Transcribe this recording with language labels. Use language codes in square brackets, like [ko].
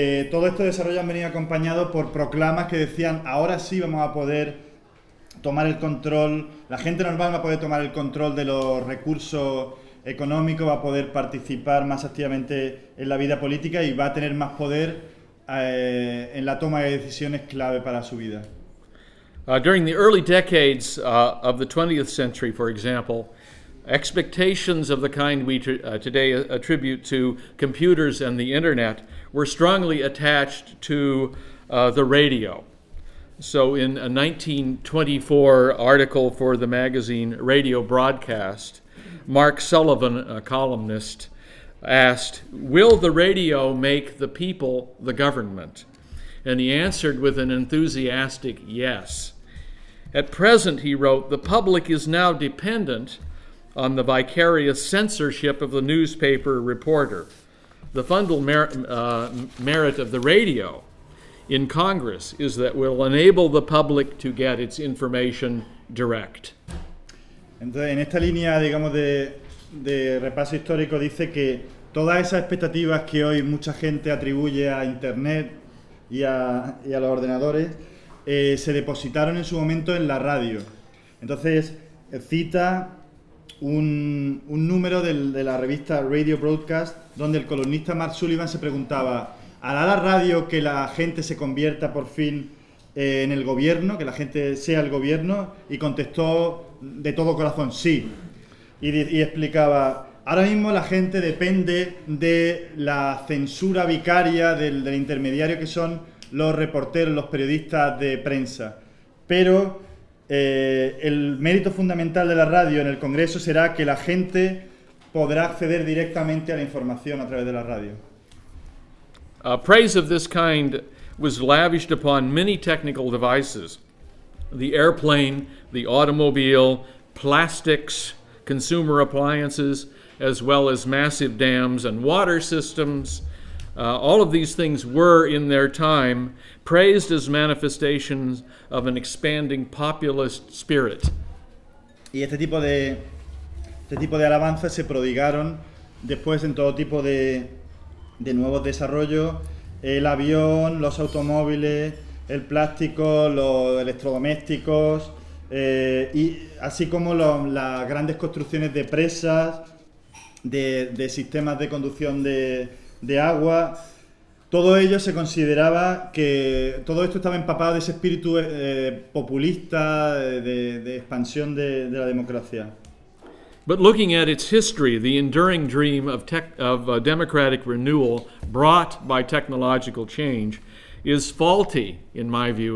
[es] todo este desarrollo ha venido acompañado por proclamas que decían ahora sí vamos a poder tomar el control, la gente normal va a poder tomar el control de los recursos económicos, va a poder participar más activamente en la vida política y va a tener más poder en la toma de decisiones clave para su vida. [en] During the early decades of the 20th century, for example, expectations of the kind we today attribute to computers and the internet were strongly attached to the radio. So in a 1924 article for the magazine Radio Broadcast, Mark Sullivan, a columnist, asked, "Will the radio make the people the government?" And he answered with an enthusiastic yes. At present, he wrote, the public is now dependent on the vicarious censorship of the newspaper reporter. The merit of the radio in Congress is that will enable the public to get its information direct. [es] Entonces, en esta línea, digamos, de repaso histórico, dice que todas esas expectativas que hoy mucha gente atribuye a Internet y a los ordenadores, se depositaron en su momento en la radio. Entonces, cita un número de la revista Radio Broadcast donde el columnista Mark Sullivan se preguntaba, ¿hará la radio que la gente se convierta por fin en el gobierno, que la gente sea el gobierno? Y contestó de todo corazón, sí. Y explicaba, ahora mismo la gente depende de la censura vicaria del intermediario que son los reporteros, los periodistas de prensa. Pero el mérito fundamental de la radio en el Congreso será que la gente podrá acceder directamente a la información a través de la radio. [en] Praise of this kind was lavished upon many technical devices. The airplane, the automobile, plastics, consumer appliances, as well as massive dams and water systems. All of these things were, in their time, praised as manifestations of an expanding populist spirit. [es] Y este tipo de alabanzas se prodigaron después en todo tipo de nuevos desarrollos. El avión, los automóviles, el plástico, los electrodomésticos, y así como las grandes construcciones de presas, de sistemas de conducción de agua, todo ello se consideraba que todo esto estaba empapado de ese espíritu populista de expansión de la democracia. [en] But looking at its history, the enduring dream of democratic renewal brought by technological change is faulty, in my view.